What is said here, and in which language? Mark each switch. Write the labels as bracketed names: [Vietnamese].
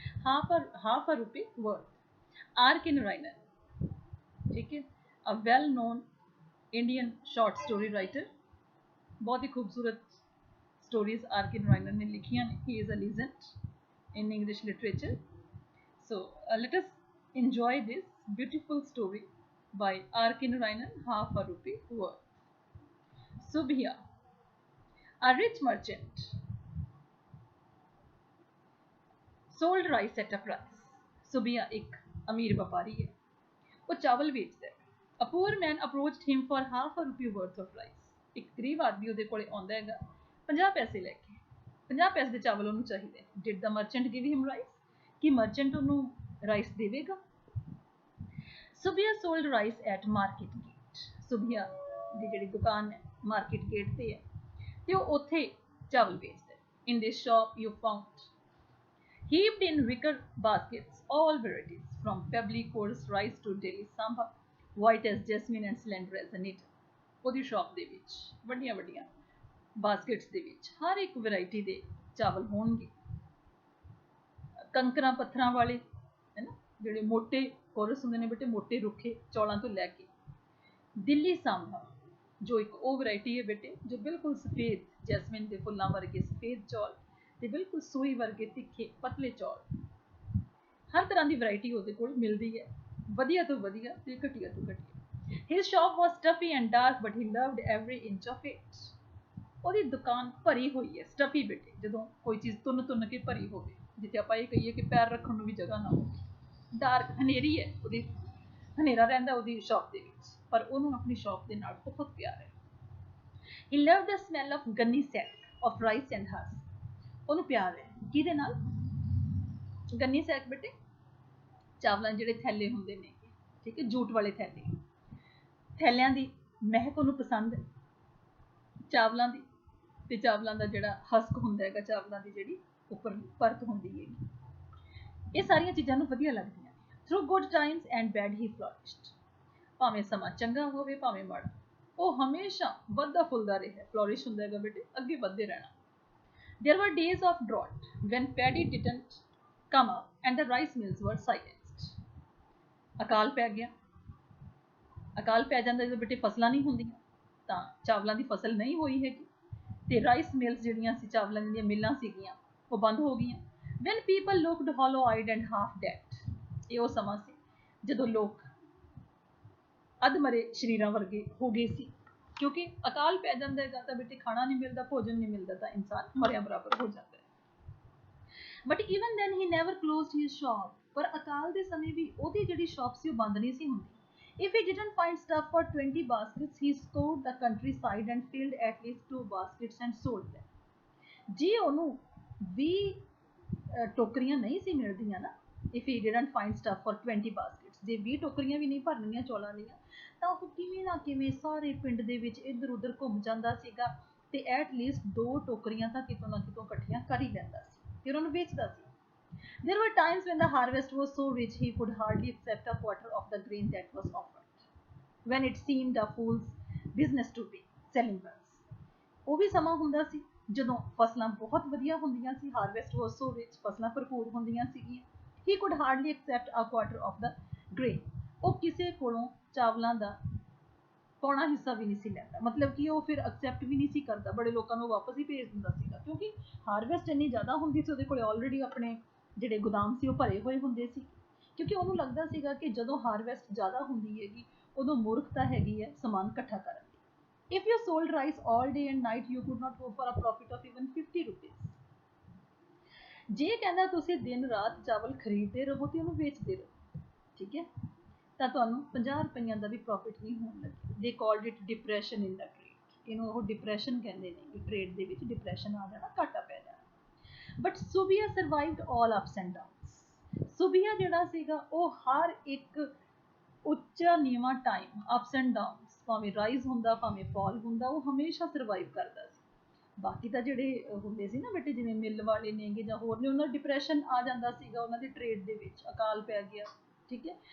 [English] Half a rupee worth. R K Narayanan, ठीक है, a well known Indian short story writer. [Punjabi] बहुत ही खूबसूरत स्टोरीज आर के नारायणन ने लिखियां ने। [English] He is a legend in English literature. So let us enjoy this beautiful story by R. K. Narayanan, Half a Rupee Worth. Subhia, a rich merchant, sold rice at a price. [Hindi] Subhia एक अमीर व्यापारी है, वो चावल बेचता है। [English] A poor man approached him for half a rupee worth of rice. [Hindi] एक गरीब आदमी [Punjabi] ਉਹਦੇ ਕੋਲੇ ਆਉਂਦਾ ਹੈਗਾ 50 ਪੈਸੇ ਲੈ ਕੇ। 50 ਪੈਸੇ ਦੇ ਚਾਵਲ ਉਹਨੂੰ ਚਾਹੀਦੇ। [English] Did the merchant give him rice? [Punjabi] Ki merchant ਉਹਨੂੰ ਰਾਈਸ ਦੇਵੇਗਾ? [English] Subbiah sold rice at market gate. [Punjabi] ਸੁਬਿਆ ਦੀ ਜਿਹੜੀ ਦੁਕਾਨ ਹੈ ਮਾਰਕੀਟ ਗੇਟ ਤੇ ਹੈ ਤੇ ਉਹ ਉੱਥੇ ਚਾਵਲ ਵੇਚਦਾ ਹੈ। [English] In this shop you found heaped in wicker baskets all varieties from pebbly coarse rice to daily samba, white as jasmine and slender as a needle. [Punjabi] ਉਹਦੀ ਸ਼ਾਪ ਦੇ ਵਿੱਚ ਵੱਡੀਆਂ ਵੱਡੀਆਂ ਬਾਸਕਟਸ ਦੇ ਵਿੱਚ ਹਰ ਇੱਕ ਵੈਰਾਈਟੀ ਦੇ ਚਾਵਲ ਹੋਣਗੇ। ਕੰਕਰਾਂ ਪੱਥਰਾਂ ਵਾਲੇ ਹੈ ਨਾ, ਜਿਹੜੇ ਮੋਟੇ ਕੋਰਸ ਹੁੰਦੇ ਨੇ ਬੇਟੇ, ਮੋਟੇ ਰੁੱਖੇ ਚੌਲਾਂ ਤੋਂ ਲੈ ਕੇ ਦਿੱਲੀ ਸਾਂਭਾ, ਜੋ ਇੱਕ ਉਹ ਵੈਰਾਈਟੀ ਹੈ ਬੇਟੇ ਜੋ ਬਿਲਕੁਲ ਸਫੇਦ ਜੈਸਮਿਨ ਦੇ ਫੁੱਲਾਂ ਵਰਗੇ ਸਫੇਦ ਚੌਲ ਤੇ ਬਿਲਕੁਲ ਸੂਈ ਵਰਗੇ ਤਿੱਖੇ ਪਤਲੇ ਚੌਲ, ਹਰ ਤਰ੍ਹਾਂ ਦੀ ਵੈਰਾਈਟੀ ਉਹਦੇ ਕੋਲ ਮਿਲਦੀ ਹੈ, ਵਧੀਆ ਤੋਂ ਵਧੀਆ ਤੇ ਘਟੀਆ ਤੋਂ ਘਟੀਆ। [English] His shop was stuffy and dark, but he loved every inch of it. [Punjabi] ਉਹਦੀ ਦੁਕਾਨ ਭਰੀ ਹੋਈ ਹੈ, ਸਟਫੀ ਬੇਟੇ, ਜਦੋਂ ਕੋਈ ਚੀਜ਼ ਤੁੰਨ ਤੁੰਨ ਕੇ ਭਰੀ ਹੋਵੇ, ਜਿੱਥੇ ਆਪਾਂ ਇਹ ਕਹੀਏ ਕਿ ਪੈਰ ਰੱਖਣ ਨੂੰ ਵੀ ਜਗ੍ਹਾ ਨਾ ਹੋਵੇ। ਡਾਰਕ ਹਨੇਰੀ ਹੈ, ਉਹਦੀ ਹਨੇਰਾ ਰਹਿੰਦਾ ਉਹਦੀ ਸ਼ਾਪ ਦੇ ਵਿੱਚ, ਪਰ ਉਹਨੂੰ ਆਪਣੀ ਸ਼ਾਪ ਦੇ ਨਾਲ ਬਹੁਤ ਪਿਆਰ ਹੈ। [English] He loved the smell of gunny sack of rice and husk. [Punjabi] ਉਹਨੂੰ ਪਿਆਰ ਹੈ ਕਿਹਦੇ ਨਾਲ? ਗੰਨੀ ਸੈਕ ਬੇਟੇ, ਚਾਵਲਾਂ ਜਿਹੜੇ ਥੈਲੇ ਹੁੰਦੇ ਨੇ, ਠੀਕ ਹੈ, ਜੂਟ ਵਾਲੇ ਥੈਲੇ, ਥੈਲਿਆਂ ਦੀ ਮਹਿਕ ਉਹਨੂੰ ਪਸੰਦ ਹੈ ਚਾਵਲਾਂ ਦੀ, ਤੇ ਚਾਵਲਾਂ ਦਾ ਜਿਹੜਾ ਹਸਕ ਹੁੰਦਾ ਹੈਗਾ, ਚਾਵਲਾਂ ਦੀ ਜਿਹੜੀ ਉੱਪਰ ਪਰਤ ਹੁੰਦੀ ਹੈਗੀ, ਇਹ ਸਾਰੀਆਂ ਚੀਜ਼ਾਂ ਨੂੰ ਵਧੀਆ ਲੱਗਦੀਆਂ ਨੇ। [English] Through good times and bad he flourished. [Punjabi] ਭਾਵੇਂ ਸਮਾਂ ਚੰਗਾ ਹੋਵੇ ਭਾਵੇਂ ਮਾੜਾ, ਉਹ ਹਮੇਸ਼ਾ ਵੱਧਦਾ ਫੁੱਲਦਾ ਰਿਹਾ। ਫਲੋਰਿਸ਼ ਹੁੰਦਾ ਹੈਗਾ ਬੇਟੇ, ਅੱਗੇ ਵੱਧਦੇ ਰਹਿਣਾ। [English] There were days of drought when paddy didn't come up and the rice mills were silenced. [Punjabi] ਅਕਾਲ ਪੈ ਗਿਆ। ਅਕਾਲ ਪੈ ਜਾਂਦਾ ਜਦੋਂ ਬੇਟੇ ਫਸਲਾਂ ਨਹੀਂ ਹੁੰਦੀਆਂ, ਤਾਂ ਚਾਵਲਾਂ ਦੀ ਫਸਲ ਨਹੀਂ ਹੋਈ ਹੈਗੀ ਤੇ ਰਾਈਸ ਮਿਲਸ ਜਿਹੜੀਆਂ ਸੀ, ਚਾਵਲਾਂ ਦੀਆਂ ਮਿੱਲਾਂ ਸੀਗੀਆਂ, ਉਹ ਬੰਦ ਹੋ ਗਈਆਂ। [English] When people looked hollow-eyed and half dead. [Punjabi] ਇਹ ਉਹ ਸਮਾਂ ਸੀ ਜਦੋਂ ਲੋਕ ਅਧਮਰੇ ਸਰੀਰਾਂ ਵਰਗੇ ਹੋ ਗਏ ਸੀ, ਕਿਉਂਕਿ ਅਕਾਲ ਪੈ ਜਾਂਦਾ ਹੈਗਾ ਤਾਂ ਬੇਟੇ ਖਾਣਾ ਨਹੀਂ ਮਿਲਦਾ, ਭੋਜਨ ਨਹੀਂ ਮਿਲਦਾ, ਤਾਂ ਇਨਸਾਨ ਮਰਿਆ ਬਰਾਬਰ ਹੋ ਜਾਂਦਾ ਹੈ। [English] But even then he never closed his shop. [Punjabi] ਪਰ ਅਕਾਲ ਦੇ ਸਮੇਂ ਵੀ ਉਹਦੀ ਜਿਹੜੀ ਸ਼ਾਪ ਸੀ ਉਹ ਬੰਦ ਨਹੀਂ ਸੀ ਹੁੰਦੀ। [English] If he didn't find stuff for 20 baskets, he scoured the countryside and filled at least 2 baskets and sold them. [Punjabi] ਜੇ ਉਹਨੂੰ 20 ਟੋਕਰੀਆਂ ਨਹੀਂ ਸੀ ਮਿਲਦੀਆਂ ਨਾ, [English] if he didn't find stuff for 20 baskets, [Punjabi] ਜੇ 20 ਟੋਕਰੀਆਂ ਵੀ ਨਹੀਂ ਭਰਨੀਆਂ ਚੌਲਾਂ ਦੀਆਂ, ਤਾਂ ਉਹ ਕਿਵੇਂ ਨਾ ਕਿਵੇਂ ਸਾਰੇ ਪਿੰਡ ਦੇ ਵਿੱਚ ਇੱਧਰ ਉੱਧਰ ਘੁੰਮ ਜਾਂਦਾ ਸੀਗਾ ਤੇ ਐਟ ਲੀਸਟ 2 ਟੋਕਰੀਆਂ ਤਾਂ ਕਿਤੋਂ ਨਾ ਕਿਤੋਂ ਇਕੱਠੀਆਂ ਕਰ ਹੀ ਲੈਂਦਾ ਸੀ, ਫਿਰ ਉਹਨੂੰ ਵੇਚਦਾ ਸੀ। [English] There were times when the harvest was so rich he could hardly accept a quarter of the grain that was offered, when it seemed a fool's business to be selling rice. [Punjabi] ਉਹ ਵੀ ਸਮਾਂ ਹੁੰਦਾ ਸੀ ਜਦੋਂ ਫਸਲਾਂ ਬਹੁਤ ਵਧੀਆ ਹੁੰਦੀਆਂ ਸੀ, [English] harvest was so rich, [Punjabi] ਫਸਲਾਂ ਭਰਪੂਰ ਹੁੰਦੀਆਂ ਸੀਗੀਆਂ। [English] He could hardly accept a quarter of the grain. [Punjabi] ਉਹ ਕਿਸੇ ਕੋਲੋਂ ਚਾਵਲਾਂ ਦਾ ਪੌਣਾ ਹਿੱਸਾ ਵੀ ਨਹੀਂ ਸੀ ਲੈਂਦਾ, ਮਤਲਬ ਕਿ ਉਹ ਫਿਰ ਐਕਸੈਪਟ ਵੀ ਨਹੀਂ ਸੀ ਕਰਦਾ, ਬੜੇ ਲੋਕਾਂ ਨੂੰ ਵਾਪਸ ਹੀ ਭੇਜ ਦਿੰਦਾ ਸੀਗਾ, ਕਿਉਂਕਿ ਹਾਰਵੈਸਟ ਇੰਨੀ ਜ਼ਿਆਦਾ ਹੁੰਦੀ ਸੀ, ਉਹਦੇ ਕੋਲ ਆਲਰੇਡੀ ਆਪਣੇ ਜਿਹੜੇ ਗੋਦਾਮ ਸੀ ਉਹ ਭਰੇ ਹੋਏ ਹੁੰਦੇ ਸੀ, ਕਿਉਂਕਿ ਉਹਨੂੰ ਲੱਗਦਾ ਸੀਗਾ ਕਿ ਜਦੋਂ ਹਾਰਵੈਸਟ ਜ਼ਿਆਦਾ ਹੁੰਦੀ ਹੈਗੀ ਉਦੋਂ ਮੂਰਖਤਾ ਹੈਗੀ ਹੈ ਸਮਾਨ ਇਕੱਠਾ ਕਰਨ ਦੀ। [English] If you sold rice all day and night, you could not hope for a profit of even 50 rupees. [Punjabi] ਜੇ ਕਹਿੰਦਾ ਤੁਸੀਂ ਦਿਨ ਰਾਤ ਚਾਵਲ ਖਰੀਦਦੇ ਰਹੋ ਤੇ ਉਹਨੂੰ ਵੇਚਦੇ ਰਹੋ, ਠੀਕ ਹੈ, ਤਾਂ ਤੁਹਾਨੂੰ 50 ਰੁਪਈਆਂ ਦਾ ਵੀ ਪ੍ਰੋਫਿਟ ਨਹੀਂ ਹੋਣ ਲੱਗੇ। [English] They called it depression in the trade. [Punjabi] ਇਹਨੂੰ ਉਹ ਡਿਪਰੈਸ਼ਨ ਕਹਿੰਦੇ ਨੇ ਕਿ ਟ੍ਰੇਡ ਦੇ ਵਿੱਚ ਡਿਪਰੈਸ਼ਨ ਆ ਜਾਣਾ, ਘਾਟਾ ਪੈ ਜਾਣਾ। [English] But Subia survived all ups and downs. [Punjabi] Subia ਜਿਹੜਾ ਸੀਗਾ ਉਹ ਹਰ ਇੱਕ ਉੱਚਾ ਨੀਵਾਂ ਟਾਈਮ, ਅਪਸ ਐਂਡ ਡਾਊਨਸ, ਭਾਵੇਂ ਰਾਈਜ਼ ਹੁੰਦਾ ਭਾਵੇਂ ਫਾਲ ਹੁੰਦਾ, ਉਹ ਹਮੇਸ਼ਾ ਸਰਵਾਈਵ ਕਰਦਾ ਸੀ। ਬਾਕੀ ਤਾਂ ਜਿਹੜੇ ਹੁੰਦੇ ਸੀ ਨਾ ਬੇਟੇ, ਜਿਵੇਂ ਮਿੱਲ ਵਾਲੇ ਨੇਗੇ ਜਾਂ ਹੋਰ ਨੇ, ਉਹਨਾਂ ਦਾ ਡਿਪਰੈਸ਼ਨ ਆ ਜਾਂਦਾ ਸੀਗਾ ਉਹਨਾਂ ਦੇ ਟ੍ਰੇਡ ਦੇ ਵਿੱਚ, ਅਕਾਲ ਪੈ ਗਿਆ, ठीक है।